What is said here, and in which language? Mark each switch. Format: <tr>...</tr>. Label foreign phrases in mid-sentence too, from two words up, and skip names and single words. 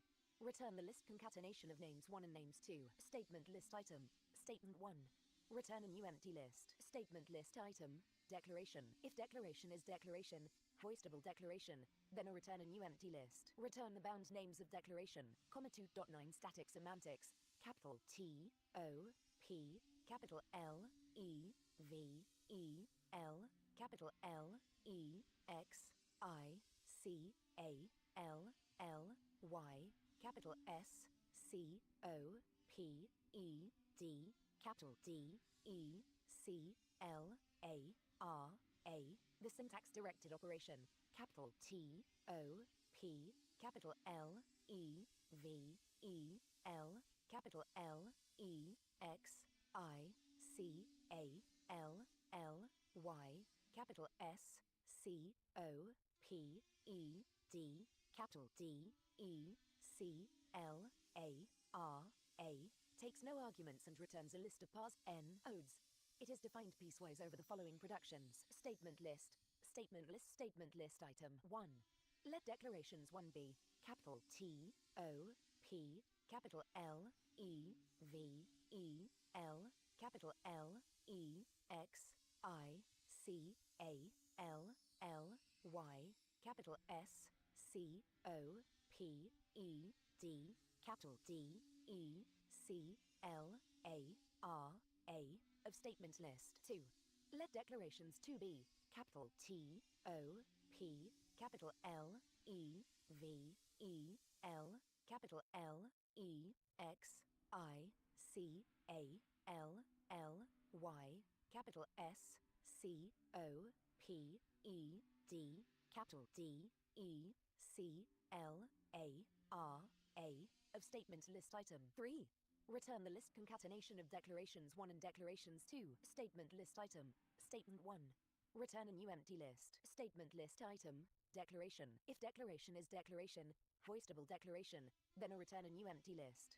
<en>Return the list concatenation of names 1 and names 2. Statement list item, statement 1. Return a new empty list. Statement list item, declaration. If declaration is declaration, hoistable declaration, then return a new empty list. Return the bound names of declaration, 2.9 static semantics, capital T, O, P, capital L, E, V, E, L, capital L, E, X, I, C, A, L, L, Y, capital S, C, O, P, E, D, capital D, E, C, L, A, R, A. The syntax-directed operation, capital T, O, P, capital L, E, V, E, L, capital L, E, X, I, C, A, L, L, Y, capital S, C, O, P, E, D, capital D, E, C, L, A, R, A. Takes no arguments and returns a list of parse n odes. It is defined piecewise over the following productions. Statement list, statement list, statement list item 1. Let declarations 1 be capital T, O, P, capital L, E, V, E, L, capital L, E, X, I, C, A, L, L, Y, capital S, C, O, P, E, D, capital D, E, C, L, A, R, A, of statement list 2. Let declarations 2 be capital T, O, P, capital L, E, V, E, L, capital L, E, X, I, C, A, L, L, Y, capital S, C, O, P, E, D, capital D, E, C, L, A, R, A, of statement list item 3. Return the list concatenation of declarations 1 and declarations 2. Statement list item, statement 1. Return a new empty list. Statement list item, declaration. If declaration is declaration, hoistable declaration, then return a new empty list.</en>